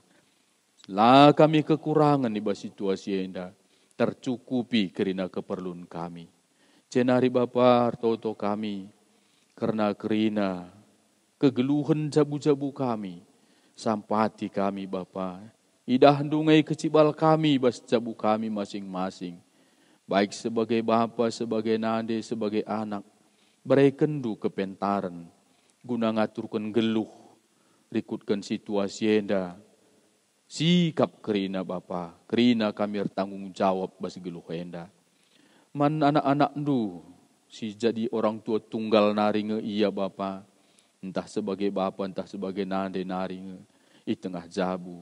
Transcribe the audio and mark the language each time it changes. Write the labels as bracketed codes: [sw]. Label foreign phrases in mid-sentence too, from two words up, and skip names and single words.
[btx] La kami kekurangan di bas situasi enda, tercukupi kerina keperluan kami. Cenari Bapa toto kami, karena kerina kegeluhan jabu-jabu kami, sampati kami Bapa, idah dungai kecibal kami bas jabu kami masing-masing. Baik sebagai bapa, sebagai nade, sebagai anak, berekendu kepentaran, guna ngaturkan geluh, rikutkan situasi enda, sikap kerina Bapa, kerina kami bertanggung jawab bas geluh enda. Man anak-anak ndu, si jadi [id] orang tua tunggal [btx] naringe iya Bapa, entah sebagai bapa, entah sebagai nade naringe, i tengah jabu.